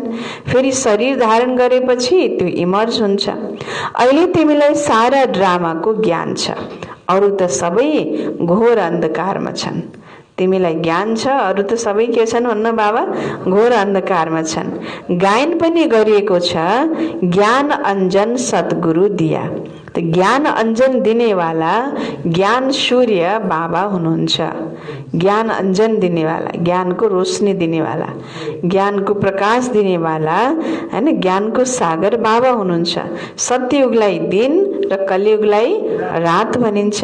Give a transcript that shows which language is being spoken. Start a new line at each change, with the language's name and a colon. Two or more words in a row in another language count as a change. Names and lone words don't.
Nepali: फेरि शरीर धारण गरेपछि त्यो इमर्ज हुन्छ। अहिले तिमीलाई सारा ड्रामाको ज्ञान छ, अरू त सबै घोर अन्धकारमा छन्। तिमीलाई ज्ञान छ, अरू त सबै के छन् भन्न बाबा? घोर अन्धकारमा छन्। गायन पनि गरिएको छ,
Hindi: ज्ञान अंजन सद्गुरु दिया।
Nepali: तो ज्ञान अंजन दिनेवाला ज्ञान सूर्य बाबा हुनुहुन्छ।
Hindi: ज्ञान अंजन दिनेवाला, ज्ञान को रोशनी दिनेवाला, ज्ञान को प्रकाश दिनेवाला,
Nepali: हैन, ज्ञान को सागर बाबा हुनुहुन्छ। सत्ययुगलाई दिन र कलियुगलाई रात भनिन्छ।